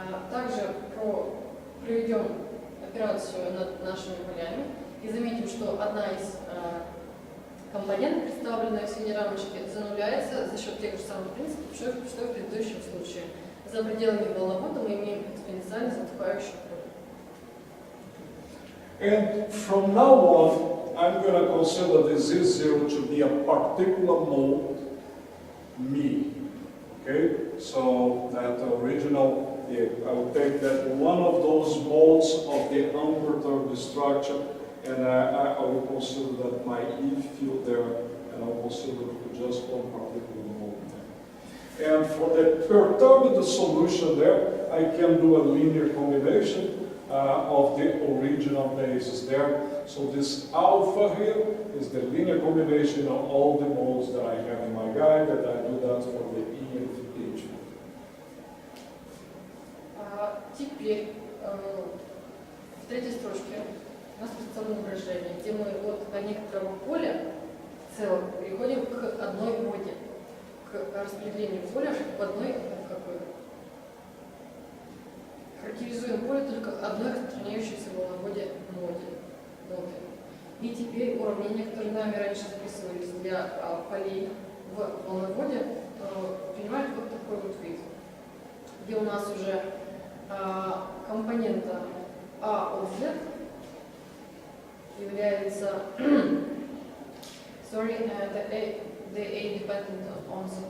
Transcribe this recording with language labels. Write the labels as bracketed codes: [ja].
[ru] Также проведем операцию над нашими полями и заметим, что одна из компонентов, представленная в синей рамочке, зануляется за счет тех же самых принципов, что и в предыдущем случае. За пределами волновода мы имеем экспоненциально затухающий поле. [en] And from now on, I'm going to consider this Z0 to be a particular mode, me. Okay? So that original, I will take that one of those modes of the unperturbed structure, and I will consider that my E field there, and I will consider just one particular mode there. And for the perturbed solution there, I can do a linear combination of the original bases there. So this alpha here is the linear combination of all the modes that I have in my guide, that I do that for the E and H. [ru] Теперь в третьей строчке у нас представлено выражение, где мы от некоторого поля целого переходим к одной моде, к распределению поля в одной характеризуем поле только одной распространяющейся в волноводе моды. И теперь уравнения, которые нами раньше записывались для полей в волноводе, принимают вот такой вот вид, где у нас уже компонента А от Z является [en] sorry, the A depends on